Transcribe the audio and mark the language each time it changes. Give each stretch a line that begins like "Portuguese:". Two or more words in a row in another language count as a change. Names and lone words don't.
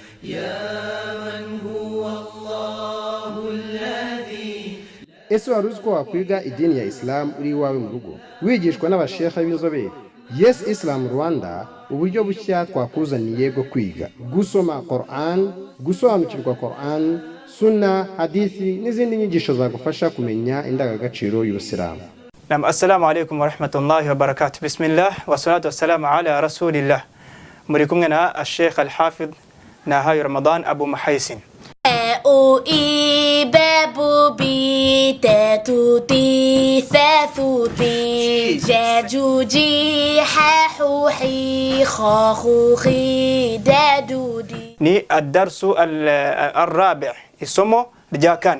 Kinyarwanda: Ese wari uzi ko wakwiga idini ya Islam uri iwawe mu rugo wigishwa n'abashekha b'inzobere? Yes Islam Rwanda, uburyo bushya twakuzaniye bwo kwiga gusoma Quran, gusobanukirwa Quran, Sunna, hadithi n'izindi nyigisho zagufasha kumenya indangagaciro y'Ubusilamu.
Arabic: نعم، السلام عليكم ورحمة الله وبركاته. بسم الله والصلاة والسلام على رسول الله.
Kinyarwanda: Muri kumwe na Sheikh Al-Hafidh Nahayo Ramadan Abu Mahaisin. Ni
Arabic: الدرس الرابع'
Kinyarwanda: isomo rya kane.